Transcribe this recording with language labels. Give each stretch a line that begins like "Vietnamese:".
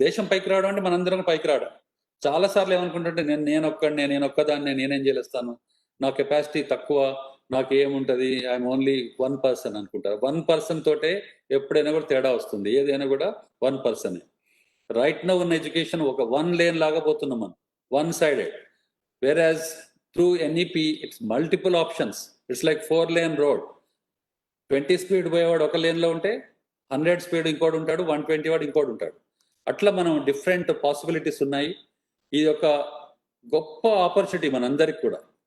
Telugu: దేశం పైకి రావడం అంటే మనందరం పైకి రావడం. చాలాసార్లు ఏమనుకుంటుంటే నేనొక్కదాన్ని నేనేం చేస్తాను, నా కెపాసిటీ తక్కువ, నాకు ఏముంటుంది,
English: I'm only 1 person
Telugu: అనుకుంటారు. 1 person తోటే ఎప్పుడైనా కూడా తేడా వస్తుంది. ఏదైనా కూడా 1 person.
English: right now
Telugu: ఉన్న ఎడ్యుకేషన్ ఒక 1 lane లాగా పోతున్నాం మనం, 1 sided.
English: Whereas through NEP, it's multiple options. It's like 4 lane road.
Telugu: 20 speed పోయేవాడు ఒక లేన్లో ఉంటే 100 speed ఇంకోటి ఉంటాడు, 120 వాడు ఇంకోటి ఉంటాడు. అట్లా మనం డిఫరెంట్ పాసిబిలిటీస్ ఉన్నాయి. ఇది ఒక గొప్ప ఆపర్చునిటీ మనందరికి కూడా.